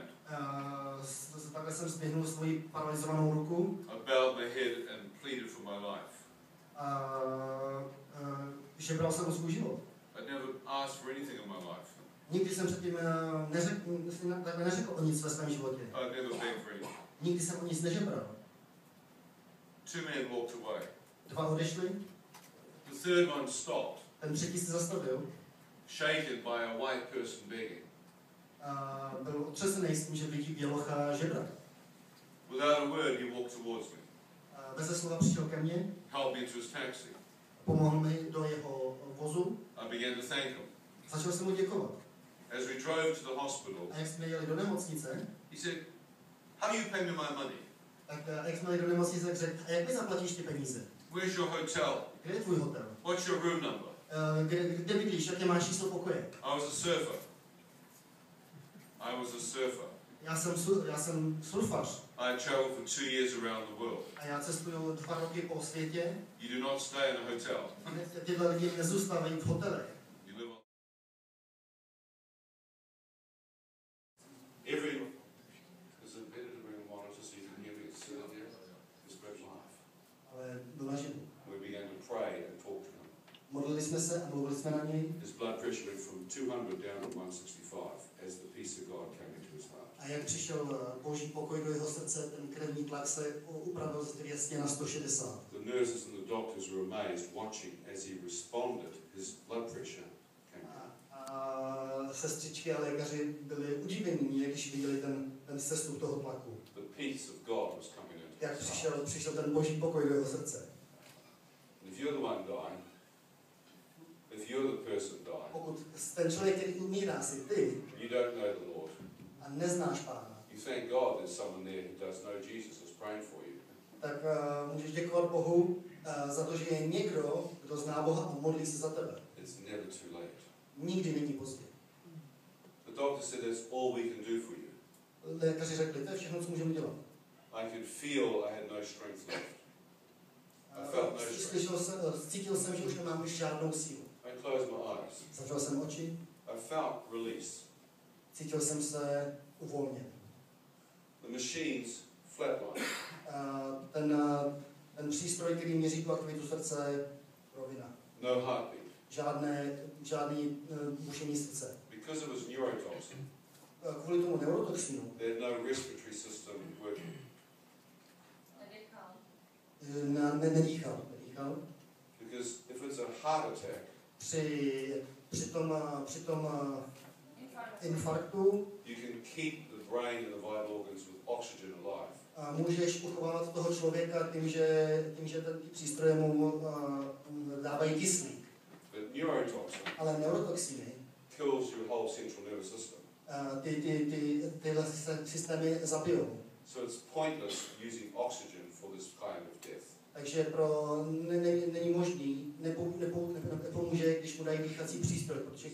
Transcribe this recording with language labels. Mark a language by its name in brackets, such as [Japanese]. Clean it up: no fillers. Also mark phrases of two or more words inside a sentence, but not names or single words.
[Czech] takhle jsem zdvihnul svoji paralizovanou ruku [English] I bowed my head and pleaded for my life. [Czech] a žebral jsem o svůj život. [English] I'd never asked for anything in my life. [Czech] Nikdy jsem předtím neřekl o nic ve svém životě. [English] I'd never begged for anything. [Czech] Nikdy jsem o nic nežebral. [English] 2 men walked away. [Czech] 2 odešli [English] The third one stopped. [Czech] Ten třetí se zastavil [English] shaken by a white person begging. [Czech] a byl otřesený s tím, že vidí bělocha žebrat. [English] Without a word, he walked towards me, [Czech] Beze slova přišel ke mně, [English] helped me into his taxi. [Czech] pomohl mi do jeho vozu, [English] I began to thank him. [Czech] začal jsem mu děkovat. [English] As we drove to the hospital, [Czech] A jak jsme jeli do nemocnice, [English] he said, "How do you pay me my money? [Czech] tak jak jsme jeli do nemocnice, tak řekl, a jak mi zaplatíš ty peníze? [English] Where's your hotel? [Czech] Kde je tvůj hotel? [English] What's your room number?" [Czech] Kde bydlíš? Jaké máš číslo pokoje? [English] I was a surfer. [Czech] Já jsem surfař [English] I had traveled for 2 years around the world. [Czech] a já cestuju 2 roky po světě. [English] You do not stay in a hotel. [Czech] Tyhle lidi nezůstávají v hotelech. [English] You live on. Every. Is it better to bring a monitor so you can hear me? It's here. It's very live. [Czech] Ale byl naživu. [English] We began to pray and talk to him. [Czech] Modlili jsme se a mluvili jsme na něj. [English] His blood pressure went from 200 down to 165 as the peace of God came into his heart. [Czech] A jak přišel Boží pokoj do jeho srdce, ten krevní tlak se upravil z 200 na 160. [English] The nurses and the doctors were amazed watching as he responded. His blood pressure came down. [Czech] A sestřičky a lékaři byli udivení, když viděli ten sestup toho tlaku. [English] The peace of God was coming into [Czech] Jak [English] his heart. [Czech] přišel ten Boží pokoj do jeho srdce. [English] If you're the one dying, if you're the person dying, [Czech] Pokud ten člověk, který umírá, si ty [English] you don't know the Lord, [Czech] a neznáš Pána, [English] you thank God there's someone there who does know Jesus is praying for you. [Czech] tak můžeš děkovat Bohu za to, že je někdo, kdo zná Boha a modlí se za tebe. [English] It's never too late. [Czech] Nikdy není pozdě. [English] The doctor said that's all we can do for you. [Czech] Lékaři řekli, to je všechno, co můžeme dělat. [English] I could feel I had no strength left. I felt no strength. [Czech] Cítil jsem, že už nemám už žádnou sílu. [English] I closed my eyes. [Czech] Zavřel jsem oči, [English] I felt release. [Czech] cítil jsem se uvolněn. [English] The machines flatlined. [Czech] Ten přístroj, který měří tu aktivitu srdce, rovina. [English] No heartbeat. [Czech] Žádný bušení srdce. [English] Because it was neurotoxin, [Czech] Kvůli tomu neurotoxinu [English] they had no respiratory system working. [Czech] nedýchal. [English] Because if it's a heart attack, [Czech] Při tom infarktu [English] you can keep the brain and the vital organs with oxygen alive. [Czech] můžeš uchovávat toho člověka tím, že ty přístroje mu dávají kyslík. [English] But neurotoxin [Czech] Ale neurotoxiny [English] kills your whole central nervous system. [Czech] tyhle systémy zabijou. [English] So it's pointless using oxygen for this kind of death. [Czech] Takže není možný, nepomůže, když mu dají dýchací přístroj, protože